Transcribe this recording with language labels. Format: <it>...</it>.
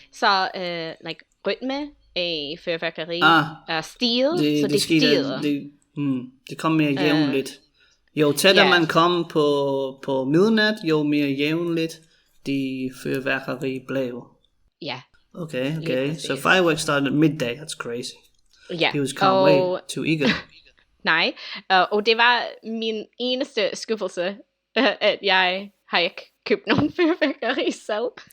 <da>Så, like, rytme af fyrværkeri, stil, så det stiger. Det kom mere jævnligt. Jo tættere man kom på midnat, jo mere jævnligt de fyrværkeri blev. Ja. Okay.</da> <en>So fireworks started at midday. That's crazy.</en> <da>Ja.</da> <en>He was can't wait to eager.</en> <da>Nej, og det var min eneste skuffelse, at jeg har ikke købt nogen fyrværkeri selv.</da>